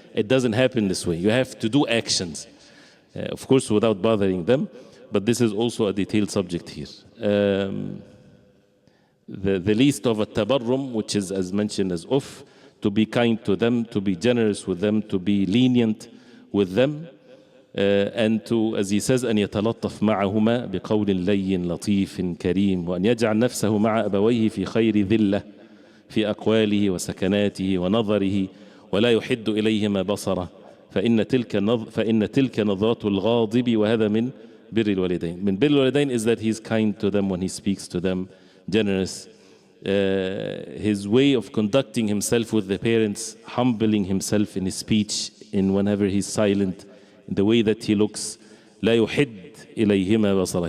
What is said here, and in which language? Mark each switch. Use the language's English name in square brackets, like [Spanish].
[English] It doesn't happen this way. You have to do actions. Of course, without bothering them. But this is also a detailed subject here. The least of a tabarrum, which is as mentioned as to be kind to them, to be generous with them, to be lenient with them. And to, as he says, [Arabic] أن يتلطف معهما بقول لين لطيف كريم وأن يجعل نفسه مع أبويه في خير ذلة في أقواله وسكناته ونظره ولا يحد إليهما بصره فإن تلك نظرة الغاضب وهذا من بر الوالدين. من بر الوالدين [English] is that he's kind to them when he speaks to them, generous. His way of conducting himself with the parents, humbling himself in his speech, in whenever he's silent, in the way that he looks. [Arabic] لا يحد إليهما بصره.